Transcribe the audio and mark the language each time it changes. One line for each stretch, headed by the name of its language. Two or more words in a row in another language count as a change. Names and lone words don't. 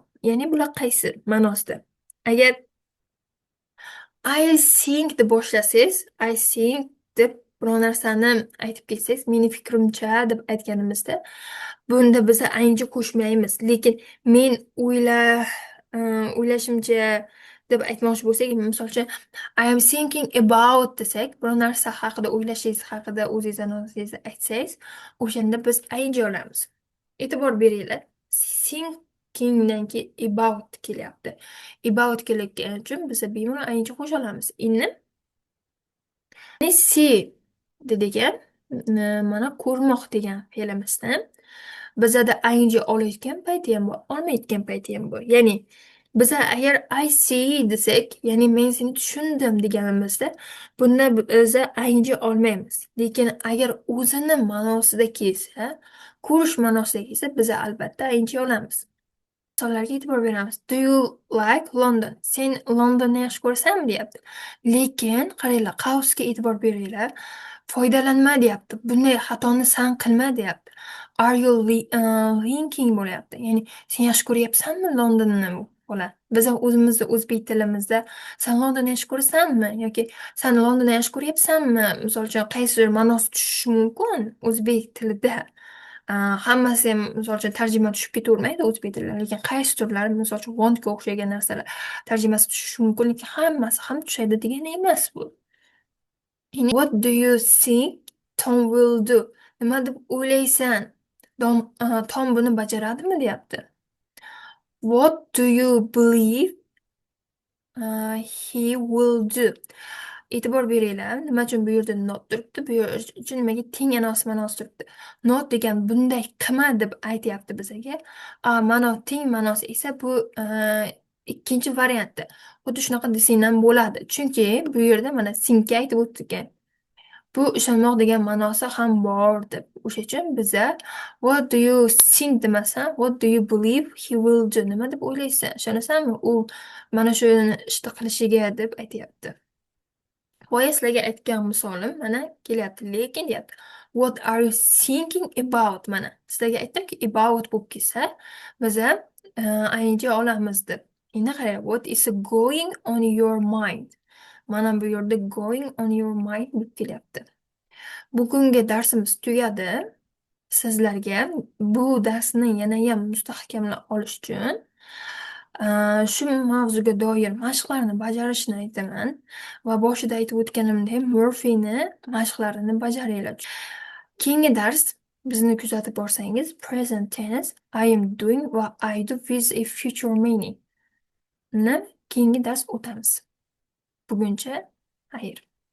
Uzbek: Ya'ni bular qaysi ma'nosida? Agar
English: I think
Uzbek: deb boshlasangiz,
English: I think
Uzbek: deb biror narsani aytib ketsangiz, meni fikrimcha deb aytganimizda, bunda biz ing qo'shmaymiz. Lekin men o'ylashimcha deb aytmoqchi bo'lsak, misol uchun
English: I am thinking about
Uzbek: desak, biror narsa haqida o'ylashingiz haqida o'zingiz o'zingizni aytsangiz, o'shanda biz ing olamiz. E'tibor beringlar. Thinkingdan keyin about kelyapti. About kelayotgani uchun biz bemalol ing qo'sha olamiz. See degan mana ko'rmoq degan fe'limizdan bizada ing olayotgan payti ham bor, olmayotgan payti ham bor. Ya'ni biza agar
English: I see
Uzbek: desak, ya'ni men seni tushundim deganimizda, bunda biza ing olmaymiz. Lekin agar o'zini ma'nosida kelsa, ko'rish ma'nosida kelsa, biza albatta ing olamiz. Misollarga e'tibor beramiz.
English: Do you like London?
Uzbek: Sen Londonni yaxshi ko'rasanmi deyapti. Lekin qaranglar, qausga e'tibor beringlar. Foydalanma deyapti. Bunday xatoni san qilma deyapti.
English: Are you thinking
Uzbek: bo'lyapti. Ya'ni sen yaxshi ko'ryapsanmi Londonni bola? Biz o'zimizda o'zbek tilimizda sen Londonni yaxshi ko'rasanmi yoki sen Londonni yaxshi ko'ryapsanmi? Misol uchun qaysidir ma'nosi tushishi mumkin o'zbek tilida. Hammasi ham misol uchun tarjima tushib ketavermaydi o'zbek tilida, lekin qaysi turlari misol uchun wantga o'xshagan narsalar tarjimasi tushishi mumkin, lekin hammasi ham tushadi degani emas bu.
English: What do you think Tom will do?
Uzbek: Nima deb o'ylaysan? Tom buni bajaradimi deyapti.
English: What do you believe he will do?
Uzbek: E'tibor beringlar, nima uchun bu yerda not turibdi, bu yer uchun nimaga teng ma'nosi turibdi. Not degan bunday qilma deb aytyapti bizaga. Ma'no teng ma'nosi esa bu ikkinchi variantda. Xuddi shunaqa desang ham bo'ladi. Chunki bu yerda mana sinkka aytib o'tgan. Bu ishonmoq degan ma'nosi ham bor deb. O'sha uchun biza
English: what do you think
Uzbek: demasdan
English: what do you believe he will do?
Uzbek: Nima deb o'ylaysan? Ishonasanmi? U mana shuni ishni qilishiga deb aytyapti. Boya sizlarga aytgan misolim mana kelyapti. Lekin deyapti.
English: What are you thinking about?
Uzbek: Mana sizlarga aytdimki about bo'lib kelsa, biza ing olamiz deb. Endi qarang,
English: what is going on your mind?
Uzbek: Mana bu yerda
English: going on your mind
Uzbek: deb kelyapti. Bugungi darsimiz tugadi. Sizlarga bu darsni yana ham mustahkamlab olish uchun shu mavzuga doir mashqlarni bajarishni aytaman va boshida aytib o'tganimdek Murphyni mashqlarini bajaringlar. Keyingi dars bizni kuzatib borsangiz
English: present tense I am doing
Uzbek: va
English: I do with a future meaning
Uzbek: ni keyingi dars o'tamiz. Buguncha xayr.